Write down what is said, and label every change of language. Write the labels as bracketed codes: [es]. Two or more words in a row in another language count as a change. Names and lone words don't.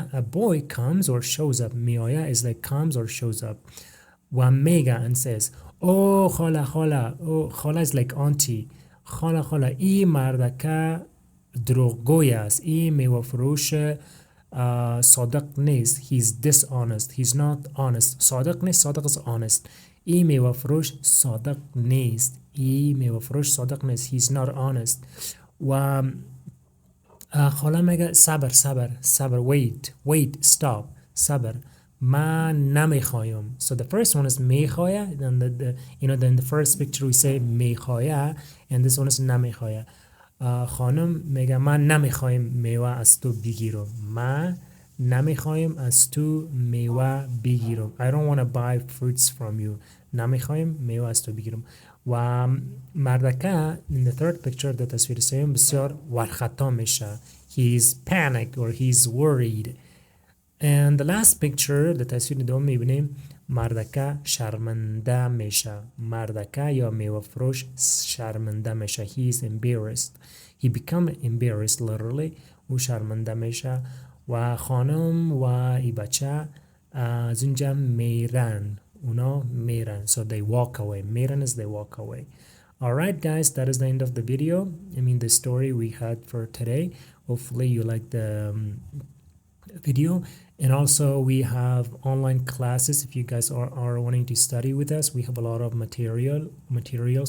[en] A boy comes or shows up. میایه is like comes or shows up. [fa] و میگه [en] and says oh خاله. oh خاله is like auntie. [fa] خاله این مردکه دروغگوی است. این میوه فروش صادق نیست. [en] He's dishonest. He's not honest. [fa] صادق نیست. صادق [en] is honest. [fa] این میوه فروش صادق نیست. ای میوه فروش صادق نیست. [en] he's not honest. [fa] و خاله میگه صبر [en] wait stop [fa] صبر من نمیخوایم. [en] So the first one is میخواه, then then the first picture we say میخواه and this one is نمیخواه. [fa] خانم میگه من نمیخوایم میوه از تو بگیرم. من نمیخوایم از تو میوه بگیرم. [en] I don't want to buy fruits from you. [fa] نمیخوایم میوه از تو بگیرم. و مردکه [en] in the third picture [fa] در تصویر سوم بسیار ورخطا میشه. [en] He is panicked or he's worried. And the last picture [fa] در تصویر دوم میبینیم مردکه شرمنده میشه. مردکه یا میوه فروش شرمنده میشه. [en] He is embarrassed. He become embarrassed literally. [fa] او شرمنده میشه. و خانم و ای بچه از اونجا میرن. اونا میرن. [en] So they walk away. میرن is they walk away. Alright guys, that is the end of the video. I mean the story we had for today. Hopefully you liked the video. And also we have online classes. If you guys are wanting to study with us, we have a lot of materials.